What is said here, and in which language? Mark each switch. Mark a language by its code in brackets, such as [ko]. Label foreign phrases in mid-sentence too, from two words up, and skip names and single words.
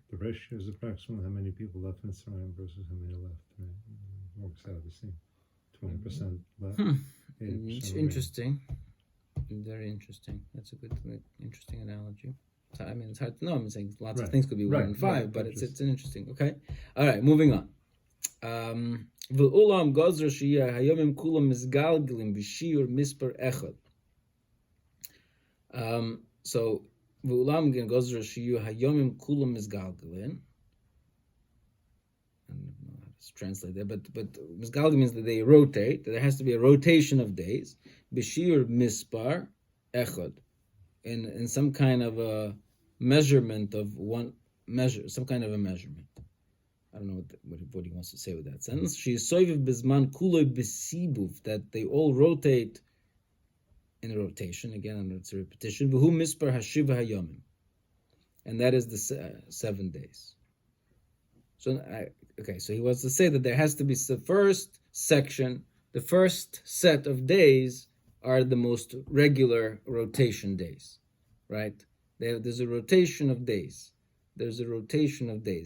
[en] The ratio is approximately how many people left Mitzrayim versus how many left. Right? It works out the same. 20% left. 80% Interesting. Very interesting. That's a good, interesting analogy. So, I mean, it's hard to know. I'm saying lots of things could be 1 and 5, but it's an interesting. Okay. All right. Moving on. [he] ואולם גזרה שיהיו הימים כולם מתגלגלים בשיעור מספר אחד. So v'ulam again גזרה שיהיו הימים כולם מתגלגלים. [en] I don't know how to translate that, but misgalgel means that they rotate. That there has to be a rotation of days. [he] בשיעור מספר אחד, [en] in some kind of a measurement of one measure, some kind of a measurement. I don't know what he wants to say with that sentence. [he] שהוא סובב בזמן כולו בסיבוב, [en] that they all rotate in a rotation. Again, it's a repetition. [he] והוא מספר שבעת הימים, [en] and that is the 7 days. So so he wants to say that there has to be the first section, the first set of days are the most regular rotation days, right? There's a rotation of days. There's a rotation of days.